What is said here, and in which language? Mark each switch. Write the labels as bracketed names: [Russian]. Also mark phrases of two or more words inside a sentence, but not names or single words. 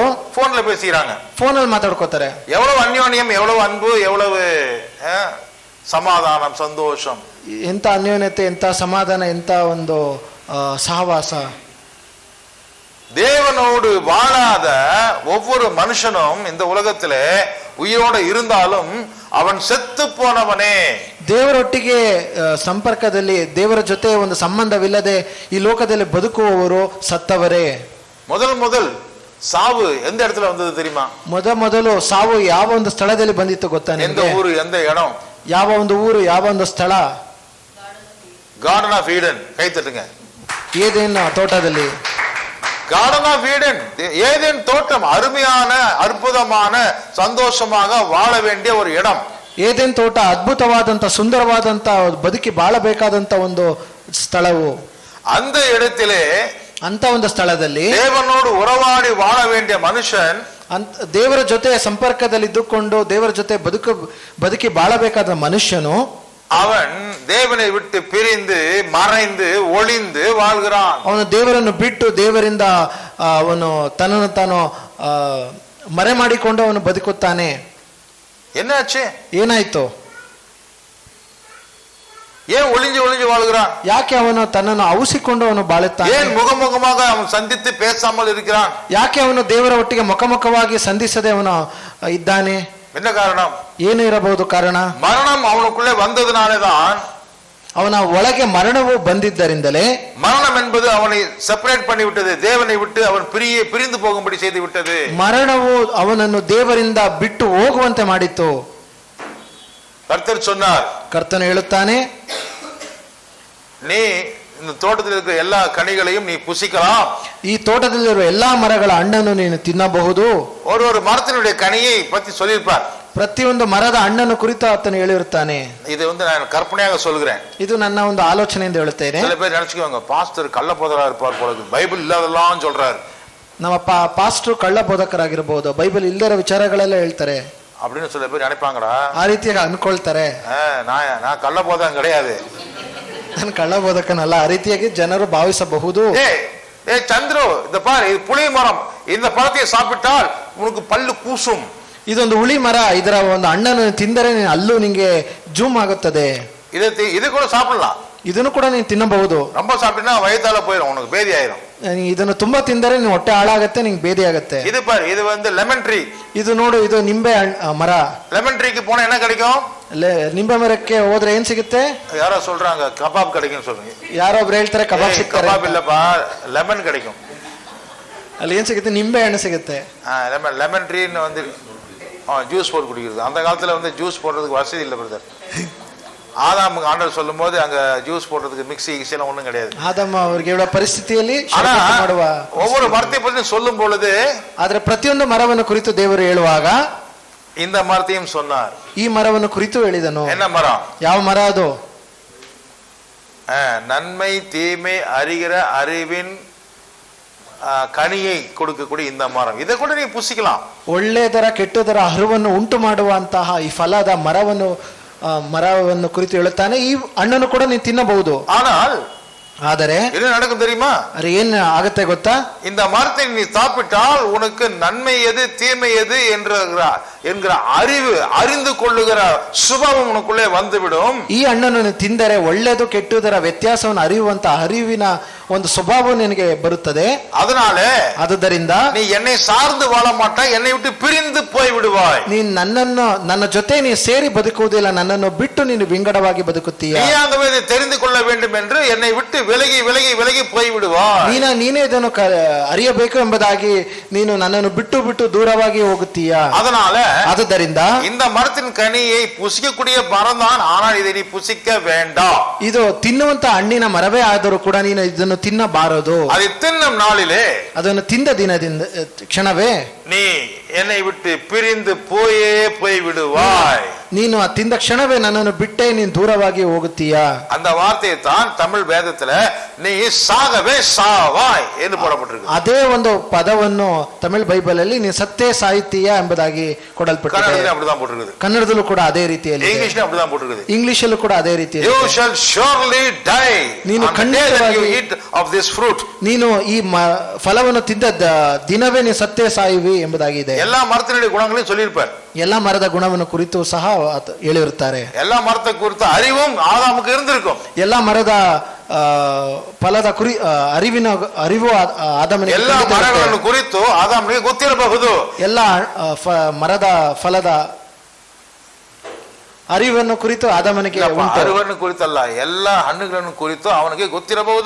[Tamil] போன்ல பேசிக்கிறாங்க. [Kannada] ಫೋನಲ್ಲಿ ಮಾತಾಡ್ಕೋತಾರೆ. [Tamil] எவ்வளவு அந்யோன்யம், எவ்வளவு அன்பு, எவ்வளவு சமாதானம், சந்தோஷம். [Kannada] ಎಂತ ಅನ್ಯೋನ್ಯತೆ, ಎಂತ ಸಮಾಧಾನ, ಎಂತ ಒಂದು ಸಹವಾಸ. [Tamil] தேவனோடு வாழாத ஒவ்வொரு மனுஷனும் இந்த உலகத்திலே உயிரோடு இருந்தாலும் அவன் செத்து போனவனே. [Kannada] ದೇವರೊಟ್ಟಿಗೆ ಸಂಪರ್ಕದಲ್ಲಿ, ದೇವರ ಜೊತೆ ಒಂದು ಸಂಬಂಧವಿಲ್ಲದೆ ಈ ಲೋಕದಲ್ಲಿ ಬದುಕುವವರು ಸತ್ತವರೇ. ಮೊದಲು [Tamil] சாவு எந்த இடத்துல வந்தது தெரியுமா? [Kannada] ಮೊದಲು ಸಾವು ಯಾವ ಒಂದು ಸ್ಥಳದಲ್ಲಿ ಬಂದಿತ್ತು ಗೊತ್ತಾ [Tamil] எந்த [Kannada] ನಿಮಗೆ? [Tamil] ஊரு, எந்த இடம்? [Kannada] ಯಾವ ಒಂದು ಊರು, ಯಾವ ಒಂದು ಸ್ಥಳ? [Tamil] கார்டன் ஆஃப் ஈடன். கை தட்டுங்க. [Kannada] ಏದೇನ್ ತೋಟದಲ್ಲಿ. [Tamil] கார்டன் ஆஃப் ஈடன், ஏதேன் தோட்டம், அருமையான அற்புதமான சந்தோஷமாக வாழ வேண்டிய ஒரு இடம். [Kannada] ಏದೇನ್ ತೋಟ ಅದ್ಭುತವಾದಂತ ಸುಂದರವಾದಂತ ಬದುಕಿ ಬಾಳಬೇಕಾದಂತ ಒಂದು ಸ್ಥಳವು. [Tamil] அந்த இடத்திலே, [Kannada] ಅಂತ ಒಂದು ಸ್ಥಳದಲ್ಲಿ [Tamil] தேவனோடு உறவாடி வாழ வேண்டிய மனுஷன், [Kannada] ದೇವರ ಜೊತೆ ಸಂಪರ್ಕದಲ್ಲಿ ಇದ್ದುಕೊಂಡು ದೇವರ ಜೊತೆ ಬದುಕಿ ಬಾಳಬೇಕಾದ ಮನುಷ್ಯನು [Tamil] அவன் தேவனை விட்டு பிரிந்து மறைந்து ஒளிந்து வாழ்கிறான். [Kannada] ಅವನು ದೇವರನ್ನು ಬಿಟ್ಟು ದೇವರಿಂದ ಅವನು ತನ್ನನ್ನು ತಾನು ಮರೆ ಮಾಡಿಕೊಂಡು ಅವನು ಬದುಕುತ್ತಾನೆ. [Tamil] என்னாச்சு? [Kannada] ಏನಾಯ್ತು? [Tamil] ஏன் ஒளிஞ்சு ஒளிஞ்சு வாழ்கிறான்? [Kannada] ಯಾಕೆ ಅವನು ತನ್ನನ್ನು ಔಸಿಕೊಂಡು ಅವನು ಬಾಳುತ್ತಾನೆ? [Tamil] ஏன் முகமுகமாக அவன் சந்தித்து பேசாமல் இருக்கிறான்? [Kannada] ಯಾಕೆ ಅವನು ದೇವರ ಒಟ್ಟಿಗೆ ಮುಖಮುಖವಾಗಿ ಸಂಧಿಸದೆ ಅವನು ಇದ್ದಾನೆ? [Tamil] என்ன காரணம்? [Kannada] ಏನು ಇರಬಹುದು ಕಾರಣ? [Tamil] மரணம் அவனுக்குள்ளே வந்ததுனாலேதான். [Kannada] ಅವನ ಒಳಗೆ ಮರಣವು ಬಂದಿದ್ದರಿಂದಲೇ. [Tamil] மரணம் என்பது அவனை செப்பரேட் பண்ணி விட்டது, தேவனை விட்டு அவன் பிரிந்து போகும்படி செய்து விட்டது. [Kannada] ಮರಣವು ಅವನನ್ನು ದೇವರಿಂದ ಬಿಟ್ಟು ಹೋಗುವಂತೆ ಮಾಡಿತು. [Tamil] கர்த்தர் சொன்னார், [Kannada] ಕರ್ತನು ಹೇಳುತ್ತಾನೆ, [Tamil] நீ இந்த தோட்டத்தில் இருக்கிற எல்லா கனிகளையும் நீ புசிக்கலாம். [Kannada] ಈ ತೋಟದಲ್ಲಿರುವ ಎಲ್ಲಾ ಮರಗಳ ಹಣ್ಣನ್ನು ನೀನು ತಿನ್ನಬಹುದು. [Tamil] ஒரு மரத்தினுடைய கனியை பத்தி சொல்லியிருப்பார். [Kannada] ಪ್ರತಿಯೊಂದು ಮರದ ಹಣ್ಣನ್ನು ಕುರಿತು ಆತನು ಹೇಳಿರುತ್ತಾನೆ. [Tamil] இது ನಾನು கற்பனையாக சொல்கிறேன். [Kannada] ಇದು ನನ್ನ ಒಂದು ಆಲೋಚನೆಯಿಂದ ಹೇಳುತ್ತೇನೆ. [Tamil] சில பேர் நினைச்சுக்குவாங்க, பாஸ்டர் கள்ள போதரா இருப்பார் போல, பைபிள் இல்லாதெல்லாம் சொல்றாரு. [Kannada] ನಮ್ಮ ಪಾಸ್ಟರ್ ಕಳ್ಳ ಬೋಧಕರಾಗಿರಬಹುದು, ಬೈಬಲ್ ಇಲ್ಲದ ವಿಚಾರಗಳೆಲ್ಲ ಹೇಳ್ತಾರೆ [Tamil] அப்படின்னு சில பேர் நினைப்பாங்கடா. [Kannada] ಆ ರೀತಿಯಾಗಿ ಅನ್ಕೊಳ್ತಾರೆ. [Tamil] நான் கள்ள போதம் கிடையாது, [Kannada] ನಾನು ಕಳ್ಳ ಬೋಧಕನಲ್ಲ, ಆ ರೀತಿಯಾಗಿ ಜನರು ಭಾವಿಸಬಹುದು. [Tamil] சந்திரு, இந்த பாரு, இது புளிய மரம், இந்த பழத்தை சாப்பிட்டால் உனக்கு பல்லு கூசும். [Kannada] ಇದೊಂದು ಹುಳಿ ಮರ, ಇದರ ಒಂದು ಹಣ್ಣನ್ನು ತಿಂದರೆ ಅಲ್ಲೂ ನಿಂಗೆ ಜೂಮ್ ಆಗುತ್ತದೆ. [Tamil] இது கூட சாப்பிடலாம். [Kannada] ಇದನ್ನು ಕೂಡ ನೀನು ತಿನ್ನಬಹುದು. [Tamil] ரொம்ப சாப்பிட்டா வயித்தால போயிடும், உனக்கு பேதி ஆயிரும். [Kannada] ಇದನ್ನು ತುಂಬಾ ತಿಂದರೆ ನೀನು ಹೊಟ್ಟೆ ಹಾಳಾಗತ್ತೆ, ನಿಂಗೆ ಬೇದಿ ಆಗತ್ತೆ. [Tamil] இது பாரு, இது வந்து [English] lemon tree. [Kannada] ಇದು ನೋಡು, ಇದು ನಿಂಬೆ ಮರ. [English] lemon treeக்கு [Tamil] போனா என்ன கிடைக்கும்? [Kannada] ನಿಂಬೆ ಮರಕ್ಕೆ ಹೋದ್ರೆ ಏನ್ ಸಿಗುತ್ತೆ? [Tamil] யாரோ சொல்றாங்க கபாப் கிடைக்கும் சொல்றீங்க. [Kannada] ಯಾರೊಬ್ರು ಹೇಳ್ತಾರೆ ಕಬಾಬ್ ಸಿಗ್ತಾರೆ. [Tamil] கபாப் இல்லப்பா, லெமன் கிடைக்கும். [Kannada] ಅಲ್ಲಿ ಏನ್ ಸಿಗುತ್ತೆ? ನಿಂಬೆ ಹಣ್ಣು ಸಿಗುತ್ತೆ. [English] lemon treeன்னு [Tamil] வந்து ஜூஸ் போட்டு குடிக்கிறது. அந்த காலத்துல வந்து ஜூஸ் போடுறதுக்கு வசதி இல்லை பிரதர். ஆதாமுக்கு ஆண்டவர் சொல்லும் போது அங்க ஜூஸ் போடுறதுக்கு மிக்ஸி எல்லாம் ஒண்ணும் கிடையாது. [Kannada] ಆದಮ ಅವರಿಗೆ ಹೇಳುವ ಪರಿಸ್ಥಿತಿಯಲ್ಲಿ [Tamil] ಮಾಡುವ ஒவ்வொரு மரத்தை பற்றி சொல்லும் பொழுது, [Kannada] ಆದ್ರೆ ಪ್ರತಿಯೊಂದು ಮರವನ್ನು ಕುರಿತು ದೇವರು ಹೇಳುವಾಗ [Tamil] இந்த மரத்தையும் சொன்னார். [Kannada] ಈ ಮರವನ್ನು ಕುರಿತು ಹೇಳಿದನು. [Tamil] என்ன மரம்? [Kannada] ಯಾವ ಮರ ಅದು? [Tamil] நன்மை தீமை அறிகிற அறிவின் கனியை கொடுக்கக்கூடிய இந்த மரம். இதை கூட நீ புசிக்கலாம். [Kannada] ಒಳ್ಳೆಯದರ ಕೆಟ್ಟದರ ಅರಿವನ್ನು ಉಂಟು ಮಾಡುವಂತಹ ಈ ಫಲದ ಮರವನ್ನು ಕುರಿತು ಹೇಳುತ್ತಾನೆ. ಈ ಹಣ್ಣನ್ನು ಕೂಡ ನೀನು ತಿನ್ನಬಹುದು. ಆದರೆ [Tamil] என்ன நடக்கும் தெரியுமா? [Kannada] ಅರೆ ಏನ್ ಆಗತ್ತೆ ಗೊತ್ತಾ? [Tamil] இந்த மரத்தை நீ சாப்பிட்டால் உனக்கு நன்மை எது தீமை எது என்கிற அறிவு, அறிந்து கொள்ளுகிற சுபாவம் உனக்குள்ளே வந்துவிடும். [Kannada] ಈ ಹಣ್ಣನ್ನು ತಿಂದರೆ ಒಳ್ಳೆಯದು ಕೆಟ್ಟದರ ವ್ಯತ್ಯಾಸವನ್ನು ಅರಿಯುವಂತ ಅರಿವಿನ ಒಂದು ಸ್ವಭಾವ ನಿನಗೆ ಬರುತ್ತದೆ. ಆದುದರಿಂದ [Tamil] ನೀ என்னை சார்ந்து வாழ மாட்டாய், என்னை விட்டு பிரிந்து போய் விடுவாய். [Kannada] ನೀನು ನನ್ನ ಜೊತೆ ನೀ ಸೇರಿ ಬದುಕುವುದಿಲ್ಲ, ನನ್ನನ್ನು ಬಿಟ್ಟು ನೀನು ವಿಂಗಡವಾಗಿ ಬದುಕುತ್ತೀಯ. [Tamil] நீயாகவே இதை தெரிந்து கொள்ள வேண்டும் என்று என்னை விட்டு விலகி விலகி விலகி போய் விடுவாய். [Kannada] ನೀನೇ ಇದನ್ನು ಅರಿಯಬೇಕು ಎಂಬುದಾಗಿ ನೀನು ನನ್ನನ್ನು ಬಿಟ್ಟು ಬಿಟ್ಟು ದೂರವಾಗಿ ಹೋಗುತ್ತೀಯ. ಆದುದರಿಂದ [Tamil] இந்த மரத்தின் கனியை புசிக்கக்கூடிய மரம் தான், ஆனால் இதை நீ புசிக்க வேண்டாம். [Kannada] ಇದು ತಿನ್ನುವಂತ ಹಣ್ಣಿನ ಮರವೇ ಆದರೂ ಕೂಡ ನೀನು ಇದನ್ನು ತಿನ್ನಬಾರದು. [Tamil] அதை தின்னும் நாளிலே, [Kannada] ಅದನ್ನು ತಿಂದ ದಿನದಿಂದ ಕ್ಷಣವೇ [Tamil] நீ என்னை விட்டு பிரிந்து போய் விடுவாய். [Kannada] ನೀನು ಆ ತಿಂದ ಕ್ಷಣವೇ ನನ್ನನ್ನು ಬಿಟ್ಟೇ ನೀನು ದೂರವಾಗಿ ಹೋಗುತ್ತೀಯಾ. [Tamil] அந்த வார்த்தையை தான் தமிழ் வேதத்துல நீ சாகவே சாவாய் என்று போடப்பட்டிருக்கு. [Kannada] ಅದೇ ಒಂದು ಪದವನ್ನು ತಮಿಳ್ ಬೈಬಲ್ ಅಲ್ಲಿ ನೀನು ಸತ್ತೇ ಸಾಯ್ತೀಯಾ ಎಂಬುದಾಗಿ ಕೊಡಲ್ಪಟ್ಟಿದೆ. [Tamil] கன்னடத்துல அப்படிதான் போட்டிருக்குது. [Kannada] ಕನ್ನಡದಲ್ಲೂ ಕೂಡ ಅದೇ ರೀತಿಯಲ್ಲಿ, [Tamil] ಇಂಗ್ಲಿಷ್ನ அப்படிதான் போட்டிருக்குது. [Kannada] ಇಂಗ್ಲಿಷಲ್ಲೂ ಕೂಡ ಅದೇ ರೀತಿಯಲ್ಲಿ, [English] you shall surely die [Kannada] ನೀನು [English] on the day that you [Kannada] ಖಂಡಿತವಾಗಿ [English] eat of this fruit. [Kannada] ನೀನು ಈ ಫಲವನ್ನು ತಿಂದ ದಿನವೇ ನೀನು ಸತ್ತೇ ಸಾಯುವಿ ಎಂಬುದಾಗಿದೆ. [Tamil] எல்லா மரத்தினுடைய குணங்களையும் சொல்லியிருப்பார். [Kannada] ಎಲ್ಲ ಮರದ ಗುಣವನ್ನು ಕುರಿತು ಸಹ ಹೇಳಿರುತ್ತಾರೆ. [Tamil] எல்லா மரத்தை குறித்த அறிவும் ஆதாமுக்கு இருந்திருக்கும். [Kannada] ಎಲ್ಲ ಮರದ ಫಲದ ಅರಿವು ಆದಾಮನಿಗೆ ಎಲ್ಲ ಮರಗಳನ್ನು ಕುರಿತು ಆದಾಮನಿಗೆ ಗೊತ್ತಿರಬಹುದು. ಎಲ್ಲ ಮರದ ಫಲದ ಅರಿವನ್ನು ಕುರಿತು ಆದಾಮನಿಗೆ ಅರಿವನ್ನು ಕುರಿತಲ್ಲ, ಎಲ್ಲ ಹಣ್ಣುಗಳನ್ನು ಕುರಿತು ಅವನಿಗೆ ಗೊತ್ತಿರಬಹುದು.